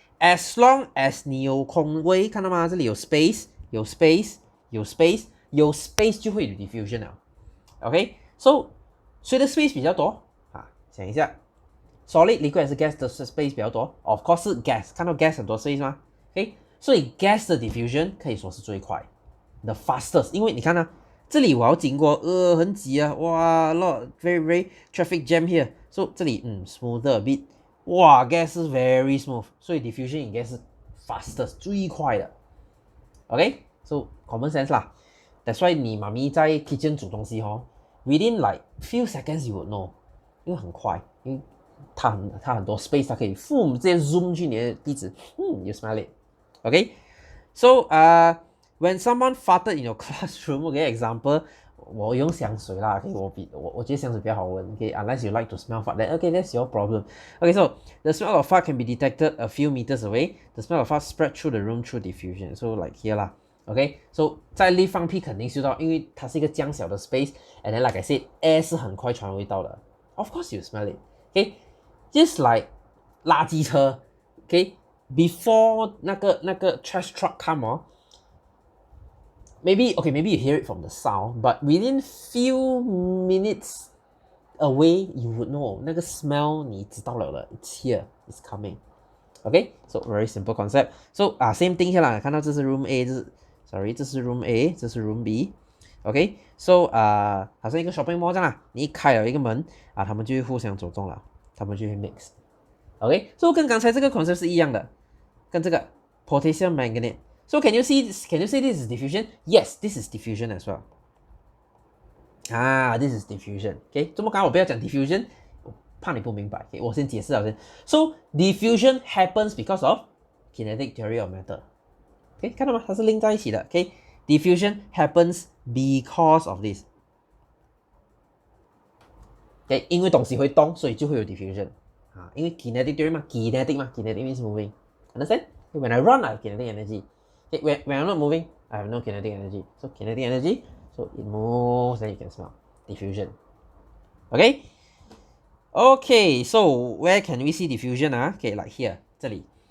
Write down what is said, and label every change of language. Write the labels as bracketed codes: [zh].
[en] As long as [zh] 你有空位，看到吗？这里有 space， 有 space， 有 space， 有 space 就会有 diffusion 了。 OK，so 谁的 space 比较多想一下。 Solid, liquid 还是 gas 的 space 比较多 ？Of course 是 gas， 看到 gas 很多 space 吗？所以 gas 的 diffusion 可以说是最快 ，the fastest。因为你看啊，这里我要经过，很挤啊，哇 ， [en] lot very traffic jam here。 [zh] So 这里smoother a bit， 哇 ，gas 是 very smooth， 所以 diffusion 应该是 fastest 最快的。 [en] OK，so common sense 啦。 That's why 你妈咪在 kitchen 煮东西within like few seconds you would know， [zh] 因为很快，因为它很多 space， [en] 它可以直接 zoom 去你的地址，you smell it。OK，so when someone farted in your classroom，example， [zh] 我用香水啦我觉得香水比较好闻， [en] unless you like to smell fart， then that's your problem。so the smell of fart can be detected a few meters away. The smell of fart spread through the room through diffusion. [zh] So like here 啦，so 在lift放屁肯定嗅到，因为它是一个这样小的 space， [en] and then like I said， [zh] air 是很快传味道的。 [en] Of course you smell it。just like 垃圾车，before 那个 trash truck come，maybe you hear it from the sound, but within few minutes away you would know [zh] 那个 smell 你知道了 [en] it's here, it's coming. So very simple concept. So same thing here [zh] 啦，看到这是 room A， 这是 room A， 这是 room B。So 好像一个 shopping mall 这样啦，你一开了一个门他们就会互相走动了，他们就会 mix。 [en] So [zh] 跟刚才这个 concept 是一样的， [en] 跟这个 potassium manganate。So can you see this is diffusion? Yes, this is diffusion as well. This is diffusion. [zh] 这么刚我不要讲 [en] diffusion， [zh] 我怕你不明白。我先解释了先。 [en] So diffusion happens because of kinetic theory of matter. [zh] 看到吗？它是 link 在一起的。 [en] Diffusion happens because of this. [zh] 因为东西会动，所以就会有 diffusion。因为 kinetic theory 嘛 ， [en] kinetic means moving. Understand? When I run, I have kinetic energy.When I'm not moving, I have no kinetic energy. So kinetic energy, so it moves, then you can smell. Diffusion. Okay, so where can we see diffusion like here, 这里。